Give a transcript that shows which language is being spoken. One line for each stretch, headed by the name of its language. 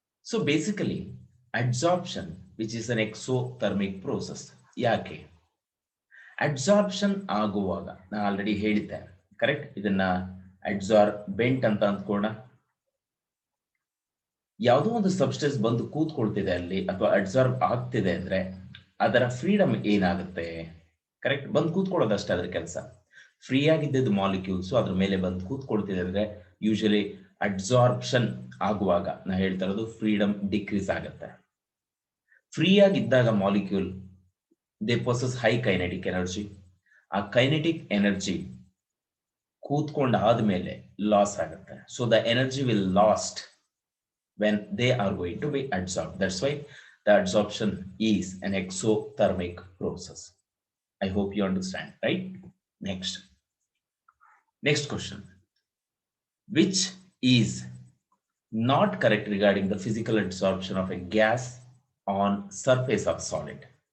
English: So basically adsorption which is an exothermic process.
Kannada: ಯಾಕೆ adsorption ಆಗುವಾಗ ನಾನು ಆಲ್ರೆಡಿ ಹೇಳಿದ್ದೆ ಕರೆಕ್ಟ್ ಇದನ್ನ ಅಡ್ಸಾರ್ಬೆಂಟ್ ಅಂತ ಅಂದ್ಕೋಣ ಯಾವುದೋ ಒಂದು ಸಬ್ಸ್ಟೆನ್ಸ್ ಬಂದು ಕೂತ್ಕೊಳ್ತಿದೆ ಅಲ್ಲಿ ಅಥವಾ ಅಡ್ಸಾರ್ಬ್ ಆಗ್ತಿದೆ ಅಂದ್ರೆ ಅದರ ಫ್ರೀಡಮ್ ಏನಾಗುತ್ತೆ ಕರೆಕ್ಟ್ ಬಂದು ಕೂತ್ಕೊಳ್ಳೋದಷ್ಟೇ ಅದ್ರ ಕೆಲಸ ಫ್ರೀ ಆಗಿದ್ದ ಮಾಲಿಕ್ಯೂಲ್ಸ್ ಅದ್ರ ಮೇಲೆ ಬಂದು ಕೂತ್ಕೊಳ್ತಿದೆ ಅಂದ್ರೆ ಯೂಶಲಿ ಅಡ್ಸಾರ್ಪ್ಷನ್ ಆಗುವಾಗ ನಾ ಹೇಳ್ತಾ ಇರೋದು ಫ್ರೀಡಮ್ ಡಿಕ್ರೀಸ್ ಆಗುತ್ತೆ ಫ್ರೀ ಆಗಿದ್ದಾಗ
English: molecule they possess high kinetic energy
Kannada: ಆ ಕೈನೆಟಿಕ್ ಎನರ್ಜಿ ಕೂತ್ಕೊಂಡ ಆದ್ಮೇಲೆ ಲಾಸ್ ಆಗುತ್ತೆ
English: So the energy will lost when they are going to be adsorbed. That's why the adsorption is an exothermic process. I hope you understand, right? Next question. Which is not correct regarding the physical adsorption of a gas on surface of solid?